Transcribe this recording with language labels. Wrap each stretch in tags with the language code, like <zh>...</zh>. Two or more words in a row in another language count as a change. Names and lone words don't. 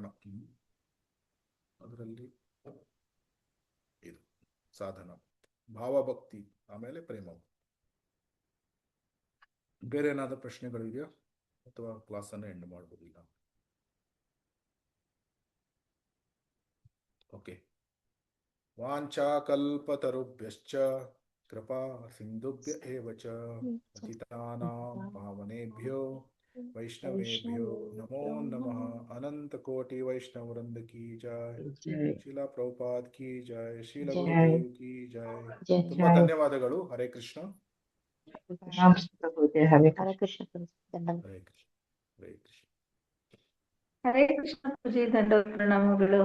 <kn>ಅದರಲ್ಲಿ ಇದು ಸಾಧನ ಭಾವಭಕ್ತಿ, ಆಮೇಲೆ ಪ್ರೇಮ. ಬೇರೆ ಏನಾದರೂ ಪ್ರಶ್ನೆಗಳು ಇದೆಯಾ? ಅಥವಾ ಕ್ಲಾಸನ್ನು ಎಂಡ್ ಮಾಡ್ಬೋದು ಈಗ? ಓಕೆ.</kn> <sa>ವಾಂಛಾಕಲ್ಪತರುಭ್ಯಶ್ಚ ಕೃಪಾ ಸಿಂಧುಭ್ಯ ಏವ ಚ ಪತಿತಾನಾಂ ಪಾವನೇಭ್ಯೋ ವೈಷ್ಣವೇಭ್ಯೋ ನಮೋ ನಮಃ.</sa> <hi>अनंत कोटि वैष्णव वृंद की जय. श्रील प्रभुपाद की जय. श्रील गुरुदेव की जय.</hi> <kn>ತುಂಬಾ ಧನ್ಯವಾದಗಳು.</kn> <hi>ಹರೇ ಕೃಷ್ಣ.</hi> <kn>ಹರೇ ಕೃಷ್ಣ. ಹರೇ ಕೃಷ್ಣ. ಹರೇ ಕೃಷ್ಣ. ಹರೇ ಕೃಷ್ಣ ಪೂಜೆ, ದಂಡವತ್ ಪ್ರಣಾಮಗಳು.</kn>